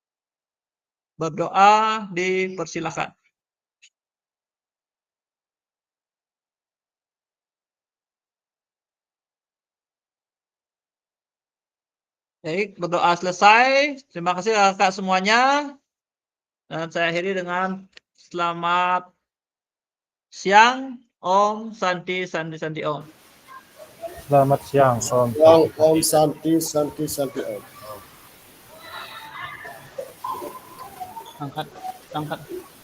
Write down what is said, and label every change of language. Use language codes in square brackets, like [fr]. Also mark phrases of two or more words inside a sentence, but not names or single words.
[id] Berdoa dipersilakan. Baik, berdoa selesai. Terima kasih kakak semuanya. Dan saya akhiri dengan selamat siang, [sa] Om Santi Santi Santi Om. [id] Selamat siang, Om. [sa] Om Santi Santi Santi Om. [id] Angkat.